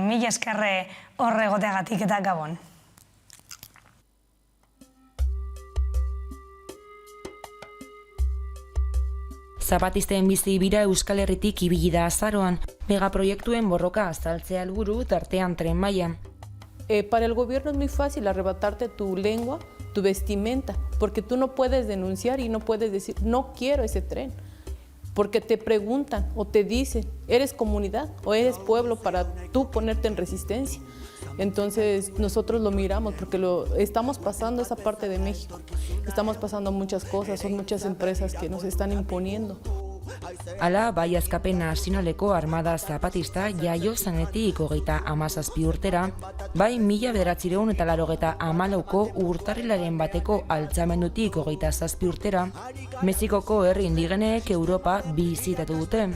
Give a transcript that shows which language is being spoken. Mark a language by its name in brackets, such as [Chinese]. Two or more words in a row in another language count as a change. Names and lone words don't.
[Basque] Mila esker horre egoteagatik eta gabon. Zapatisten bizi bira Euskal Herritik ibili da azaroan, megaproiektuen borroka azaltzea helburu tartean Tren Maia. [Spanish] Para el gobierno es muy fácil arrebatarte tu lengua, tu vestimenta, porque tú no puedes denunciar y no puedes decir, no quiero ese tren, porque te preguntan o te dicen, ¿eres comunidad o eres pueblo para tú ponerte en resistencia? Entonces nosotros lo miramos porque estamos pasando esa parte de México, estamos pasando muchas cosas, son muchas empresas que nos están imponiendo. [Basque] Hala, bai Askapen Nazionaleko Armada Zapatista jaio zanetik 37 urtera, bai 1984ko urtarrilaren bateko altzamendutik 27 urtera, Mexikoko herri indigenek Europa bisitatu dute.